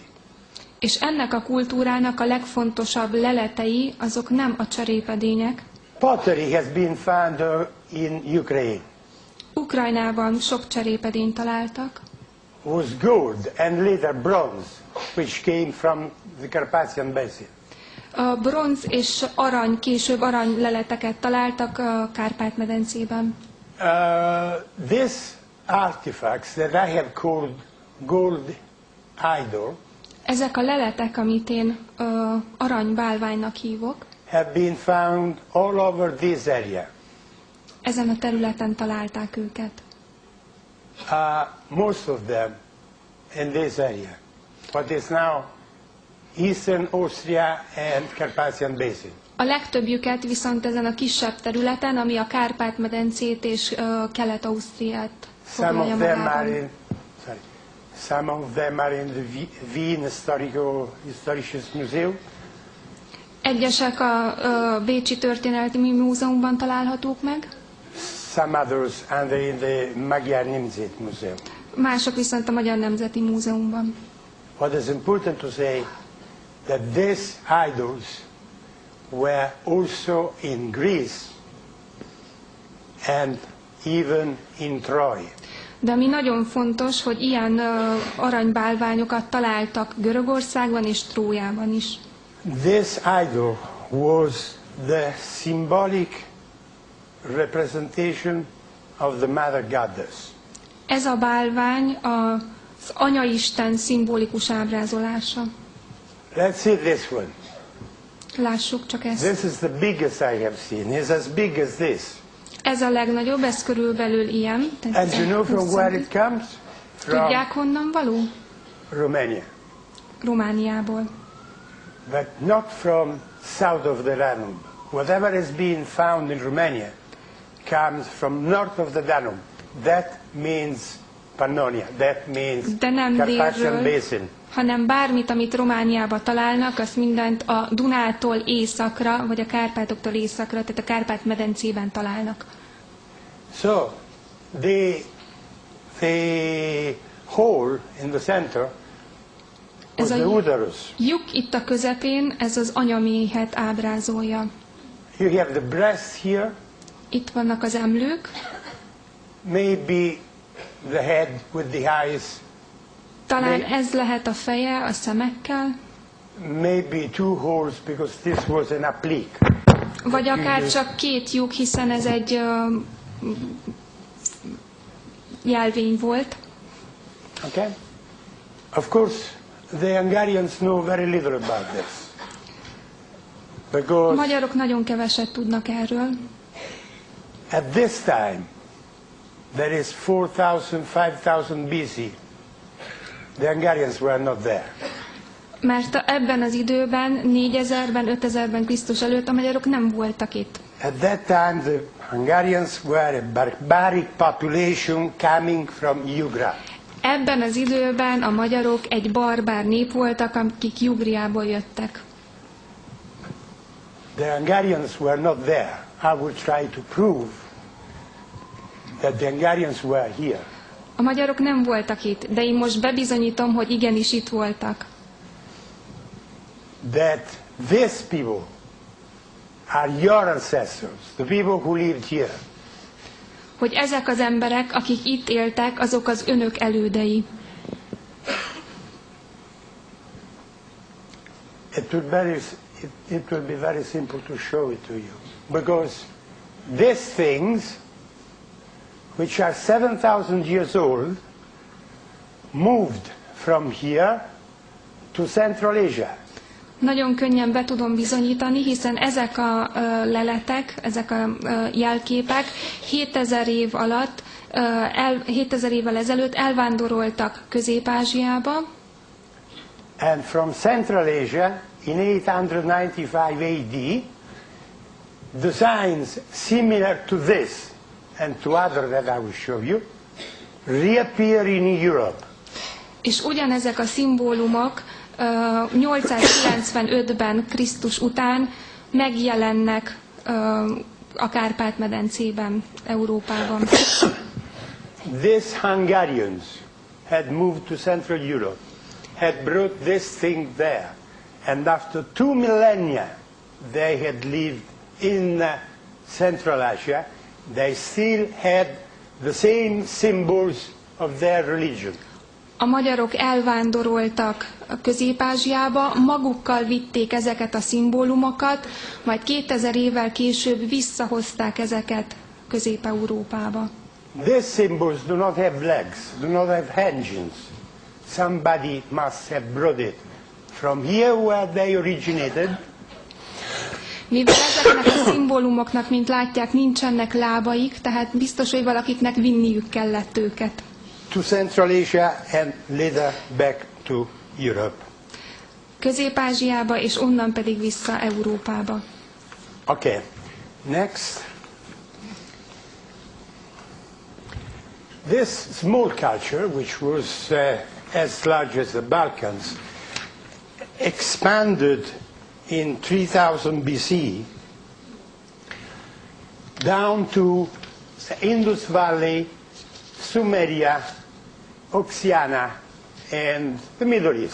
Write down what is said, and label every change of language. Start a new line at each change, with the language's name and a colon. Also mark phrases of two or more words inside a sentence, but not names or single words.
Hungarian: És ennek a kultúrának a legfontosabb leletei, azok nem a cserépedények.
English: Pottery has been found in Ukraine.
Hungarian: Ukrajnában sok cserépedényt találtak.
English: Was gold and later bronze, which came from the Carpathian Basin.
Hungarian: A bronz és arany, később aranyleleteket találtak a Kárpát-medencében.
English: These artifacts that I have called gold idol,
Hungarian: ezek a leletek, amit én aranybálványnak hívok,
English: have been found all over this area.
Hungarian: Ezen a területen találták őket.
English: Most of them in this area. What is now Eastern Austria and Carpathian Basin.
Hungarian: A legtöbbjüket viszont ezen a kisebb területen, ami a Kárpát-medencét és Kelet-Ausztriát foglalja magában.
English: Some of them are in the Wien Historisches Museum.
Hungarian: Egyesek a Bécsi Történelmi Múzeumban találhatók meg.
English: Some others are in the Magyar Nemzeti Museum.
Hungarian: Mások viszont a Magyar Nemzeti Múzeumban.
English: What is important to say that these idols were also in Greece and even in Troy.
Hungarian: De ami nagyon fontos, hogy ilyen aranybálványokat találtak Görögországban és Trójában is.
English: This idol was the symbolic representation of the Mother Goddess.
Hungarian: Ez a bálvány az Anyaisten szimbolikus ábrázolása.
English: Let's see this one.
Hungarian: Lássuk csak ezt.
English: This is the biggest I have seen. It's as big as this.
Hungarian: Ez a legnagyobb, ez körülbelül ilyen.
English: And you know from where it comes?
Hungarian: Tudják, honnan való?
English: Romania.
Hungarian: Romániából.
English: But not from south of the Danube. Whatever is being found in Romania comes from north of the Danube. That means Pannonia. That means Carpathian Basin.
Hungarian: Hanem bármit, amit Romániában találnak, azt mindent a Dunától északra, vagy a Kárpátoktól északra, tehát a Kárpát-medencében találnak.
English: So, the hole in the center was the uterus.
Hungarian: Lyuk itt a közepén, ez az anyaméhet ábrázolja.
English: You have the breast here.
Hungarian: Itt vannak az emlők.
English: Maybe the head with the eyes.
Hungarian: Talán ez lehet a feje a szemekkel.
English: Maybe two holes because this was an applique.
Hungarian: Vagy akár csak két lyuk, hiszen ez egy jelvény volt.
English: Okay. Of course, the Hungarians know very little about this. Because
Hungarian: magyarok nagyon keveset tudnak erről.
English: At this time, there is 4000, 5000 BC. The Hungarians were not there.
Hungarian: Mert ebben az időben, 4000-ben, 5000-ben Krisztus előtt a magyarok nem voltak itt.
English: At that time, the Hungarians were a barbaric population coming from Jugra.
Hungarian: Ebben az időben a magyarok egy barbár nép voltak, akik Jugriából jöttek.
English: The Hungarians were not there. I will try to prove that the Hungarians were here.
Hungarian: A magyarok nem voltak itt, de én most bebizonyítom, hogy igenis itt voltak.
English: That these people are your ancestors, the people who lived here.
Hungarian: Hogy ezek az emberek, akik itt éltek, azok az önök elődei.
English: It will be very simple to show it to you. Because these things, which are 7,000 years old, moved from here to Central Asia.
Hungarian: Nagyon könnyen be tudom bizonyítani, hiszen ezek a leletek, ezek a jelképek 7000 év alatt, 7000 évvel ezelőtt elvándoroltak Közép-Ázsiába.
English: And from Central Asia, in 895 AD, designs similar to this and to other that I will show you, reappear in Europe.
Hungarian: És ugyanezek a szimbólumok 895-ben Krisztus után megjelennek a Kárpát-medencében, Európában.
English: These Hungarians had moved to Central Europe, had brought this thing there, and after 2 millennia they had lived in Central Asia. They still had the same symbols of their religion.
Hungarian: A magyarok elvándoroltak Közép-Ázsiába, magukkal vitték ezeket a szimbólumokat, majd 2000 évvel később visszahozták ezeket Közép-Európába.
English: These symbols do not have legs, do not have engines. Somebody must have brought it from here where they originated.
Hungarian: Mivel ezeknek a szimbólumoknak, mint látják, nincsenek lábaik, tehát biztos, hogy valakiknek vinniük kellett őket.
English: To Central Asia and later back to Europe.
Hungarian: Közép-Ázsiába, és onnan pedig vissza Európába.
English: Okay, next. This small culture, which was as large as the Balkans, expanded in 3000 BC down to the Indus Valley, Sumeria, Oceania, and the Middle East.